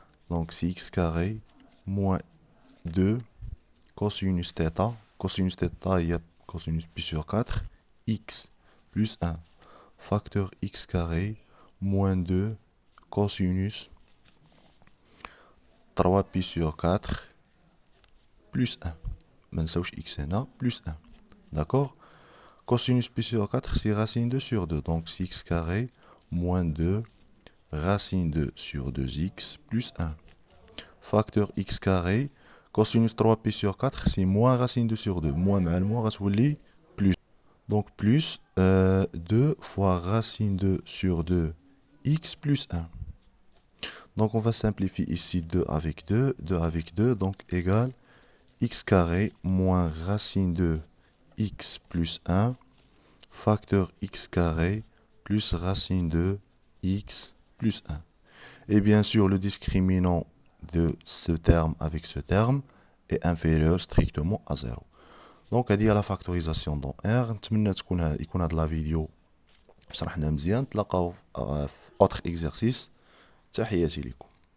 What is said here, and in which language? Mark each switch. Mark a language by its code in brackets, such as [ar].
[fr] Donc c'est x carré moins 2 cosinus θ. Cosinus θ il y a cosinus pi sur 4 x plus 1 facteur x carré moins 2 cosinus 3 pi sur 4 plus 1. [ar] ما نساوش x هنا [fr] plus 1. D'accord? Cosinus pi sur 4, c'est racine 2 sur 2. Donc, c'est x carré moins 2 racine 2 sur 2x plus 1. Facteur x carré, cosinus 3pi sur 4, c'est moins racine 2 sur 2. Moins mal, moins racine plus. Donc, plus 2 fois racine 2 sur 2 x plus 1. Donc, on va simplifier ici 2 avec 2, 2 avec 2, donc égale x carré moins racine 2 x plus 1, facteur x carré plus racine de x plus 1. Et bien sûr, le discriminant de ce terme avec ce terme est inférieur strictement à 0. Donc, [ar] هذه هي [fr] la factorisation dans R. [ar] نتمنى يكون هذا la vidéo شرحنا مزيان. تلاقاو في [fr] autre exercice. [ar] تحياتي لكم.